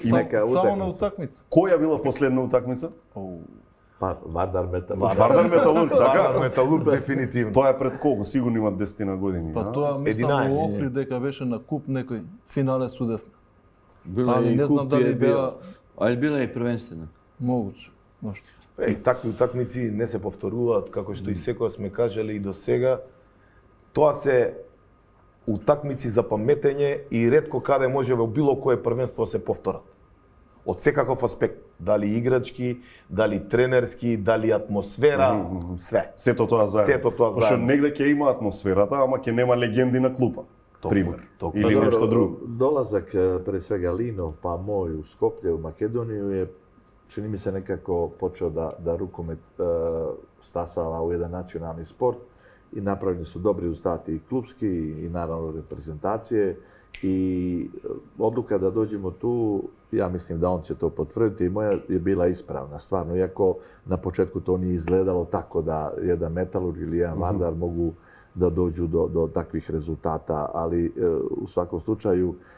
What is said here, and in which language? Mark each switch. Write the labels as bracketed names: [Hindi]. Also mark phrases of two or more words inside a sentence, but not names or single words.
[Macedonian] Само на утакмица. Која била последна утакмица? Па Вардар Металург. Вардар Металург, така? Вардар Металург дефинитивно. Тоа е пред колку? Сигурно има 10 години. Па тоа мислам 11. во Охрид дека беше на куп некој финале судев. Била Али и не знам куп дали е била [Serbian] Ali bila je i prvenstveno. [Macedonian] могуќе. Може. Такви утакмици не се повторуваат, како што и секоја сме кажали и до сега. Тоа се утакмици за паметење и ретко каде може во било кое првенство се повторат. Од секаков аспект, дали играчки, дали тренерски, дали атмосфера, све. Сето тоа заедно. Сето тоа Пошто заедно. негде ќе има атмосферата, ама ќе нема легенди на клупа. Пример. Токму. Или Dobro, нешто друго. [Serbian] Dolazak pre svega Linov, pa moj u Skoplje, u Makedoniju je, čini mi se, nekako počeo da rukomet stasava u jedan nacionalni sport i napravljeni su dobri rezultati i klubski i naravno reprezentacije i odluka da dođemo tu, ja mislim da on će to potvrditi i moja je bila ispravna stvarno, iako na početku to nije izgledalo tako da jedan Metalurg ili jedan Vardar mogu da dođu do takvih rezultata, ali u svakom slučaju